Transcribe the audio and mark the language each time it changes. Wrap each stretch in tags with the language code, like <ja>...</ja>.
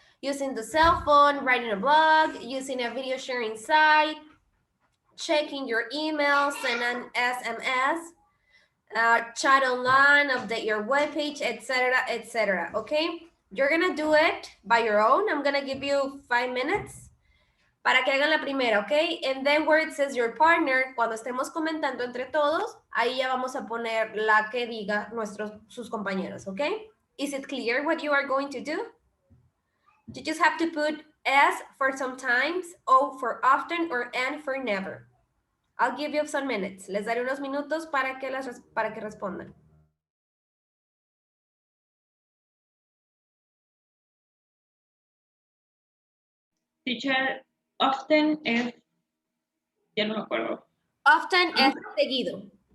<en>Using the cell phone, writing a blog, using a video sharing site, checking your email, send an SMS, chat online, update your webpage, etc., etc. Okay, you're gonna do it by your own. I'm gonna give you 5 minutes</en> <es>para que hagan la primera,</es> <en>okay? And then where it says your partner,</en> <es>cuando estemos comentando entre todos, ahí ya vamos a poner la que diga sus compañeros, okay?</es> <en>Is it clear what you are going to do? You just have to put S for sometimes, O for often, or N for never. I'll give you some minutes.</en> <es>Les daré unos minutos para que respondan. Teacher, often es, ya no me acuerdo. Often es seguido.</es>